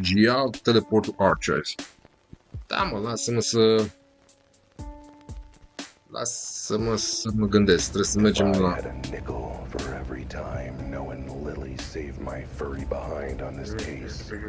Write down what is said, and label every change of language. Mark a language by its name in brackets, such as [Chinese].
[English] G out, teleport to Archers. [Romanian] Da, mă, lasă-mă să mă gândesc, trebuie să mergem la... [English] I had a nickel for every time knowing Lily saved my furry behind on this case.